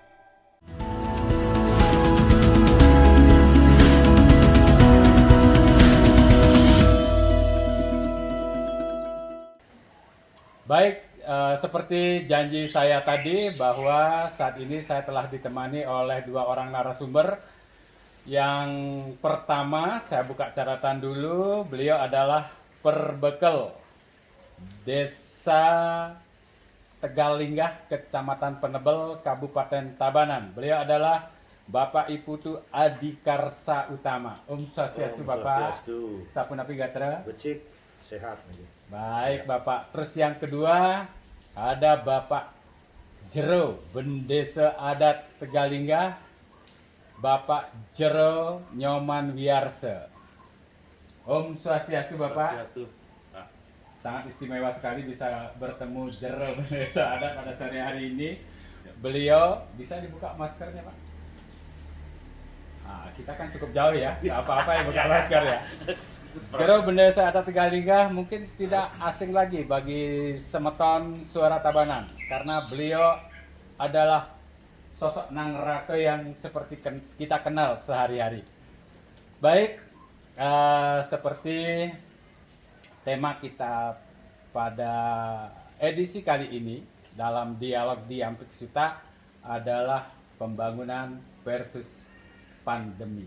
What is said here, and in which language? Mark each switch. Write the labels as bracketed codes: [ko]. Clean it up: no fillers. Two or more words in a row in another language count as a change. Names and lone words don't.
[id] Baik, seperti janji saya tadi bahwa saat ini saya telah ditemani oleh dua orang narasumber. Yang pertama, saya buka catatan dulu, beliau adalah Perbekel, Desa Tegalinggah, Kecamatan Penebel, Kabupaten Tabanan. Beliau adalah Bapak Iputu Adikarsa Utama. [ban] Swastiastu Bapak. Swastiastu. Sapunapi gatra. Becik, sehat. [id] Baik Bapak, terus yang kedua ada Bapak Jero, Bendesa Adat Tegalinggah, Bapak Jero Nyoman Wiarse. [ban] Om Swastiastu Bapak. Swastiastu. [id] Sangat istimewa sekali bisa bertemu Jero Bendesa Adat pada sore hari ini. Beliau, bisa dibuka maskernya Pak? Nah, kita kan cukup jauh ya, nggak apa-apa ya buka masker ya. Jero Bendesa Adat Tegalinggah mungkin tidak asing lagi bagi semeton suara Tabanan karena beliau adalah sosok Nangrake yang seperti kita kenal sehari-hari. Baik, seperti tema kita pada edisi kali ini dalam dialog Diampik Suta adalah pembangunan versus pandemi.